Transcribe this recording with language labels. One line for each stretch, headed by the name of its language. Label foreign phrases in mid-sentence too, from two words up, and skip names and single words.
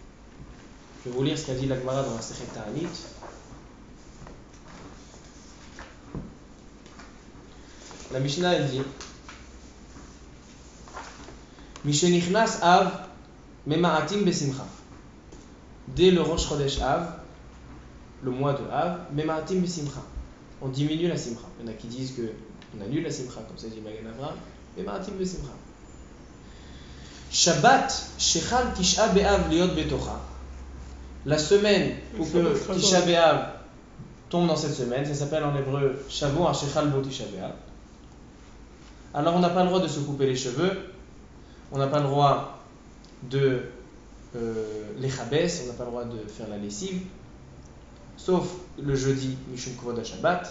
French: Je vais vous lire ce qu'a dit la Gemara dans la Sechet Ta'anit. La Mishnah elle dit
Hebrew: משנכנס אב ממעטים בשמחה.
French: Dès le
Hebrew: ראש חודש אב,
French: le mois de Av,
Hebrew: ממעטים בשמחה.
French: On diminue la Simcha. Il y en a qui disent qu'on annule la Simcha, comme ça dit Magen Avraham.
Hebrew: ממעטים בשמחה. שבת שחל תשעה באב להיות בתוכה.
French: La semaine où que Tisha Be'av tombe dans cette semaine, ça s'appelle en hébreu
Hebrew: שבוע שחל בו תשעה באב.
French: Alors on n'a pas le droit de se couper les cheveux, on n'a pas le droit de les chabès, on n'a pas le droit de faire la lessive, sauf le jeudi
Hebrew: משום כבוד השבת.